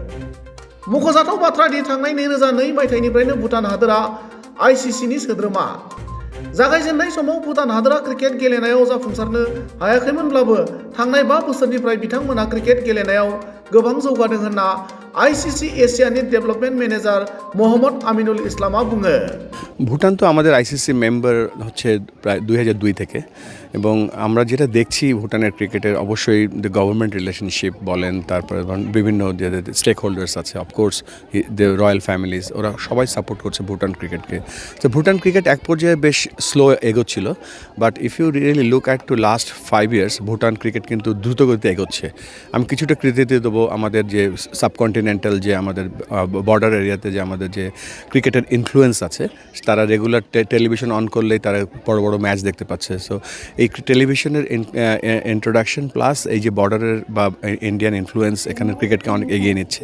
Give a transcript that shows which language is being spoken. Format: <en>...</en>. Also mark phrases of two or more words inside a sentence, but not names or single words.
<brx>मख'जाथाव बाथ्रा दि थांनाय 2002 मायथाइनिफ्रायनो भुटान हादोरा आईसीसीनि सोद्रोमा। जागायजेननाय समाव भुटान हादोरा क्रिकेट गेलेनायाव जाफुंसारनो हायाखैमोनब्लाबो थांनाय 5 बोसोरनिफ्राय बिथांमोना क्रिकेट गेलेनायाव गोबां जौगादों होनना आईसीसी एशियानि डेभेलपमेंट मैनेजर मोहम्मद आमिनुल इस्लामा बुङो।</brx> <bn>ভুটান তো আমাদের আইসিসি মেম্বার হচ্ছে প্রায় 2002 থেকে, এবং আমরা যেটা দেখছি ভুটানের ক্রিকেটের অবশ্যই</bn> <en>government relationship</en> <bn>বলেন, তারপরে বিভিন্ন যে</bn> <en>stake holders</en> <bn>আছে,</bn> <en>of course the royal families,</en> <bn>ওরা সবাই সাপোর্ট করছে ভুটান ক্রিকেটকে। তো ভুটান ক্রিকেট এক পর্যায়ে বেশ স্লো এগোচ্ছিল,</bn> <en>But if you really look at to last 5 years</en> <bn>ভুটান ক্রিকেট কিন্তু দ্রুতগতিতে এগোচ্ছে। আমি কিছুটা কৃতিত্ব দেবো আমাদের যে সাবকন্টিনেন্টাল যে আমাদের বর্ডার এরিয়াতে যে আমাদের যে ক্রিকেটের ইনফ্লুয়েন্স আছে, তারা</bn> <en>regular television</en> <bn>অন করলেই তারা বড় বড় ম্যাচ দেখতে পাচ্ছে। সো এই টেলিভিশনের</bn> <en>introduction plus</en> <bn>এই যে বর্ডারের বা</bn> <en>Indian influence</en> <bn>এখানে ক্রিকেটকে অনেক এগিয়ে নিচ্ছে।</bn>